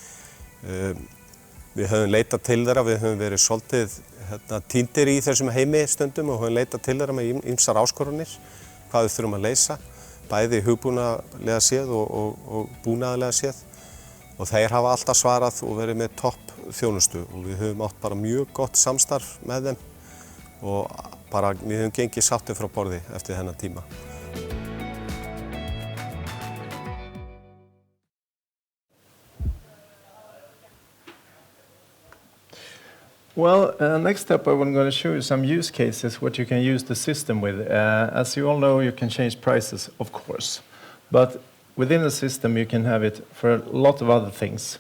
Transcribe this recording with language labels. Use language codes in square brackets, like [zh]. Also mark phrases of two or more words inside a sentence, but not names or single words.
[is] Við höfum leitað til þeirra, við höfum verið svolítið týndir í þessum heimi stundum og höfum leitað til þeirra með ýmsar áskorunir, hvað við þurfum að leysa, bæði hugbúnaðarlega séð og búnaðarlega séð. Og þeir hafa alltaf svarað og verið með topp þjónustu og við höfum átt bara mjög gott samstarf með þeim og bara við höfum gengið sáttir frá borði eftir þennan tíma. [en] Well, next up I'm going to show you some use cases what you can use the system with. As you all know, you can change prices, of course, but within the system you can have it for a lot of other things.